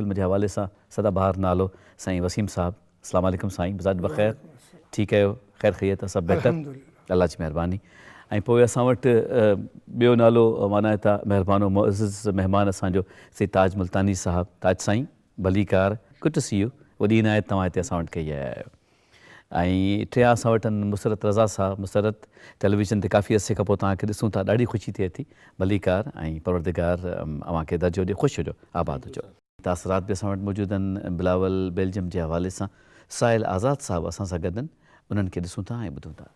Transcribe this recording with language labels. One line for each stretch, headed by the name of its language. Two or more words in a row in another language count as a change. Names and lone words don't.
Sindhi: जे हवाले सां सदाबहार नालो साईं वसीम साहिबु
Arabic: السلام عليكم
Sindhi: साईं मिज़ाज बख़ैर ठीकु आहियो ख़ैर ख़ैरियत सभु बहितर अल्लाह जी महिरबानी ऐं पोइ असां वटि ॿियो नालो माना हितां महिरबानो मुअज़्ज़िज़ महिमान असांजो श्री ताज मुल्तानी साहिबु ताज साईं भलीकार
English: good to see you
Sindhi: वॾी इनायत तव्हां हिते असां वटि कई आहे ऐं टियां असां वटि मुसरत रज़ा साहब मुसरत टेलीविज़न ते काफ़ी अरसे खां पोइ तव्हांखे ॾिसूं था ॾाढी ख़ुशी थिए थी भलीकार ऐं परवरदिगार अव्हांखे दर्जो ॾिए ख़ुशि हुजो आबाद हुजो तासरात बि असां वटि मौजूदु आहिनि बिलावल बेल्जियम जे हवाले सां साहिल आज़ाद साहब असां सां गॾु आहिनि उन्हनि खे ॾिसूं था ऐं ॿुधूं था